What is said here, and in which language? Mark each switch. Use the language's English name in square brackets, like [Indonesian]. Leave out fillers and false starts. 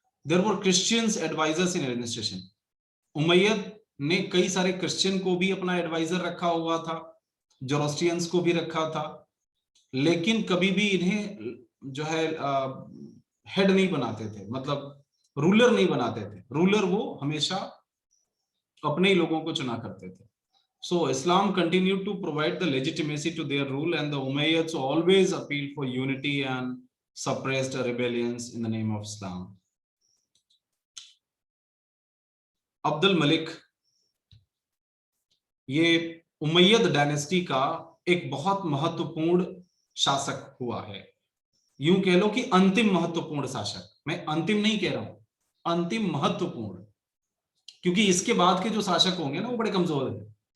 [English] There were Christians advisers in administration. [Hindi] Umayyad ने कई सारे क्रिश्चियन को भी अपना एडवाइजर रखा हुआ था, जोरोस्ट्रियंस को भी रखा था, लेकिन कभी भी इन्हें जो है हेड नहीं बनाते थे, मतलब रूलर नहीं बनाते थे। रूलर वो हमेशा अपने ही लोगों को चुना करते थे। [English] So Islam continued to provide the legitimacy to their rule, and the Umayyads always appealed for unity and suppressed rebellions in the name of Islam. [Hindi] Abdul Malik ये उमैयद डायनेस्टी का एक बहुत महत्वपूर्ण शासक हुआ है। यूं कह लो कि अंतिम महत्वपूर्ण शासक। मैं अंतिम नहीं कह रहा हूं, अंतिम महत्वपूर्ण, क्योंकि इसके बाद के जो शासक होंगे ना वो बड़े कमजोर हैं।